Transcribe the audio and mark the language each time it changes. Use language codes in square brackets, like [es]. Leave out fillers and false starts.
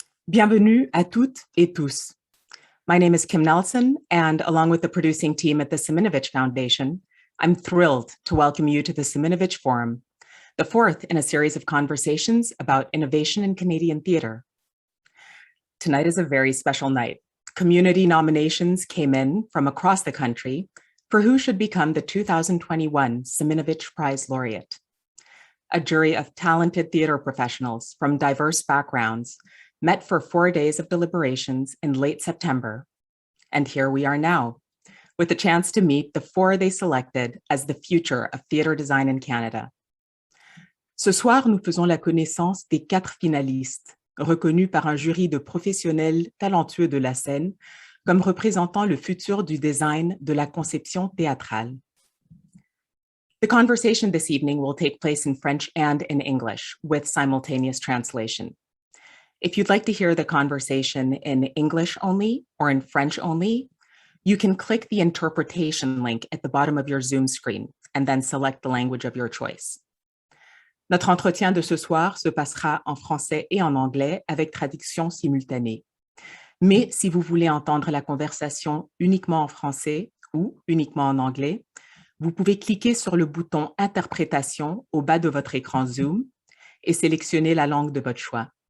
[fr] Bienvenue à toutes et tous. [en] My name is Kim Nelson, and along with the producing team at the Siminovitch Foundation, I'm thrilled to welcome you to the Siminovitch Forum, the fourth in a series of conversations about innovation in Canadian theatre. Tonight is a very special night. Community nominations came in from across the country for who should become the 2021 Siminovitch Prize laureate. A jury of talented theater professionals from diverse backgrounds met for 4 days of deliberations in late September. And here we are now, with the chance to meet the 4 they selected as the future of theater design in Canada. [fr] Ce soir, nous faisons la connaissance des 4 finalistes, reconnus par un jury de professionnels talentueux de la scène comme représentant le futur du design de la conception théâtrale. [en] The conversation this evening will take place in French and in English with simultaneous translation. If you'd like to hear the conversation in English only or in French only, you can click the interpretation link at the bottom of your Zoom screen and then select the language of your choice. [fr] Notre entretien de ce soir se passera en français et en anglais avec traduction simultanée. Mais si vous voulez entendre la conversation uniquement en français ou uniquement en anglais, vous pouvez cliquer sur le bouton « Interprétation » au bas de votre écran Zoom et sélectionner la langue de votre choix.